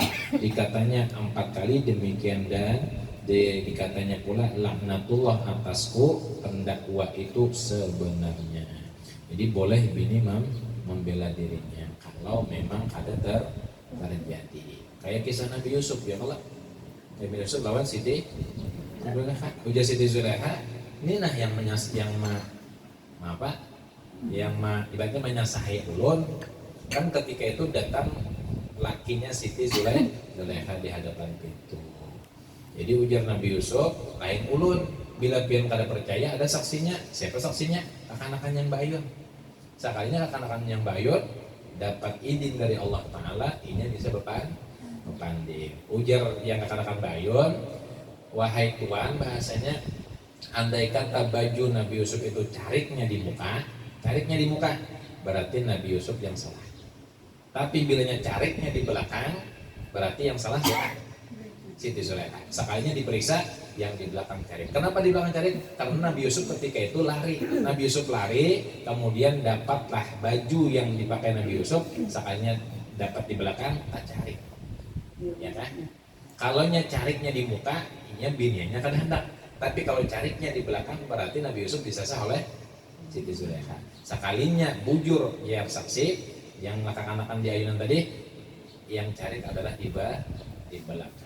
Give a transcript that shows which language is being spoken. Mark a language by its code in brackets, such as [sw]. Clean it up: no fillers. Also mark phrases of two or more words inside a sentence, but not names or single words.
[bjn] Dikatanya 4 kali demikian dan dikatanya pula laknatullah atasku pendakwa itu sebenarnya. Jadi boleh bini membela dirinya kalau memang ada terjadi. Kayak kisah Nabi Yusuf ya, kalau Nabi Yusuf lawan Siti Zulaikha. Ujar Siti Zulaikha, ini nah yang ibaratnya menyasahi ulun. Kan ketika itu datang lakinya Siti Zulaikha di hadapan pintu. Jadi ujar Nabi Yusuf, lain ulun, bila pian kada percaya ada saksinya. Siapa saksinya? Kakanakan yang bayun. Sekalinya kakanakan yang bayun dapat izin dari Allah Ta'ala, ini bisa berpanding. Ujar yang kakanakan bayun, wahai Tuhan, bahasanya andai kata baju Nabi Yusuf itu cariknya di muka, berarti Nabi Yusuf yang salah. Tapi bilanya cariknya di belakang, berarti yang salah siapa? Siti Zulaikha. Sekalinya diperiksa yang di belakang carik. Kenapa di belakang carik? Karena Nabi Yusuf ketika itu lari. Nabi Yusuf lari, kemudian dapatlah baju yang dipakai Nabi Yusuf. Sekalinya dapat di belakang, tak carik. Ya kan? Kalau cariknya di muka, ini biniannya kan hendak. Tapi kalau cariknya di belakang, berarti Nabi Yusuf disasar oleh Siti Zulaikha. Sekalinya bujur ya saksi, yang anak-anakan di ayunan tadi, yang carik adalah di belakang.